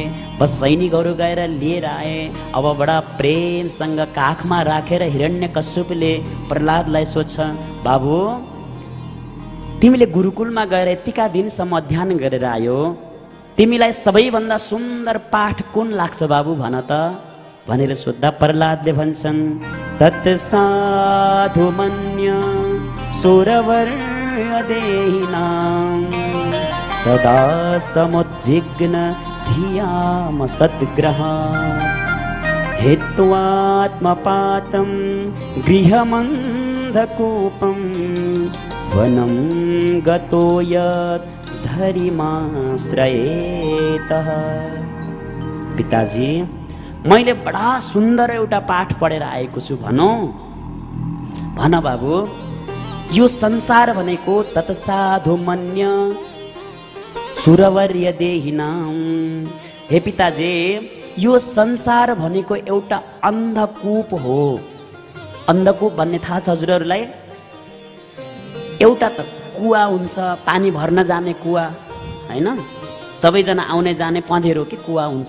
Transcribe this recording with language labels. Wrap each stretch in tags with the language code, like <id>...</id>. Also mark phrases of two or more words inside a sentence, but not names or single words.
<ne>बस सैनिकहरू गएर लिएर आए। अब बडा प्रेमसँग काखमा राखेर हिरण्यकश्यपले प्रहलादलाई सोध्छ, बाबु तिमीले गुरुकुलमा गएर यतिका दिनसम्म अध्ययन गरेर आयो, तिमीलाई सबैभन्दा सुन्दर पाठ कुन लाग्छ बाबु भन त भनेर सोद्धा प्रहलादले भन्छन्,</ne> <sa>तत्साधु मन्य सुरवर्देहिनां सदा समुद्विग्न धियाम सद्ग्रह हेत्वात्मपातं गृहमन्धकूपं वनं गतो यत् धरिमाश्रयेतः।</sa> <ne>पिताजी मैले बडा सुन्दर एउटा पाठ पढेर आएको छु भनौँ। भन बाबु, यो संसार भनेको</ne> <sa>तत्साधु मन्य सुरवर्य देहिनाम।</sa> <ne>हे पिताजी, यो संसार भनेको एउटा अन्धकूप हो। अन्धकूप भन्ने थाहा छ हजुरहरूलाई? एउटा त कुवा हुन्छ, पानी भर्न जाने कुवा हैन, सबैजना आउने जाने पँधेरो कि कुवा हुन्छ।</ne>